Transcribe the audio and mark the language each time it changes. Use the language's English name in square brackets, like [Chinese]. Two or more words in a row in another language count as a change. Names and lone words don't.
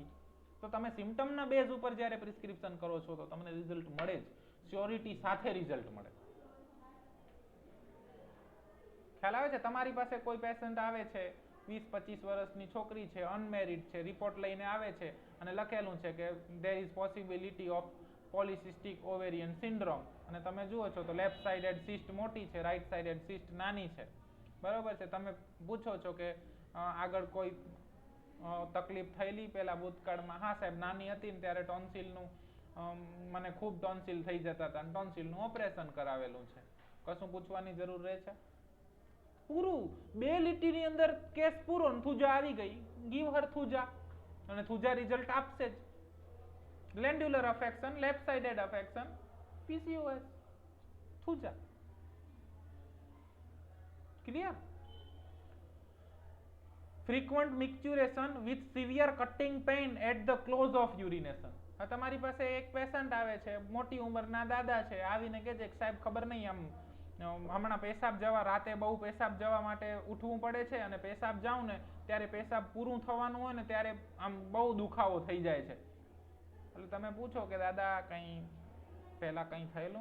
[Gujarati] તો તમે સિમ્પટમના બેઝ ઉપર જ્યારે પ્રિસ્ક્રિપ્શન કરો છો તો તમને રિઝલ્ટ મળે જ, શ્યોરિટી સાથે રિઝલ્ટ મળે. ખ્યાલ આવે છે? તમારી પાસે કોઈ પેશન્ટ આવે છે, 20-25 વર્ષની છોકરી છે, અનમેરિડ છે, રિપોર્ટ લઈને આવે છે અને લખેલું છે કે [English] there is possibility of polycystic ovarian syndrome, [Gujarati] અને તમે જુઓ છો તો [English] left sided cyst [Gujarati] મોટી છે, [English] right sided cyst [Gujarati] નાની છે, બરોબર છે. તમે પૂછો છો કે આગળ કોઈ તકલીફ થયેલી પેલા ભૂતકાળમાં? હા સાહેબ, નાની હતી ને ત્યારે ટોન્સિલનું મને ખૂબ ટોન્સિલ થઈ જતા હતા, ટોન્સિલનું ઓપરેશન કરાવેલું છે. કશું પૂછવાની જરૂર રહે છે? પૂરું. 2 લીટીની અંદર કેસ પૂરો, થુજા આવી ગઈ. [English] give her [Gujarati] થુજા, અને થુજા રિઝલ્ટ આપશે જ. [English] glandular affection, left sided affection, PCOS, Thuja. ક્લિયર? frequent micturition with severe cutting pain at the close of urination. [Gujarati] તમારી પાસે એક પેશન્ટ આવે છે, મોટી ઉંમરના દાદા છે, આવીને કહે છે કે સાહેબ ખબર નહીં આમ હમણાં પેશાબ જવા, રાતે બહુ પેશાબ જવા માટે ઉઠવું પડે છે અને પેશાબ જાઉં ને ત્યારે પેશાબ પૂરું થવાનું હોય ને ત્યારે આમ બહુ દુખાવો થઈ જાય છે. એટલે તમે પૂછો કે દાદા કંઈ પહેલા કંઈ થયેલું?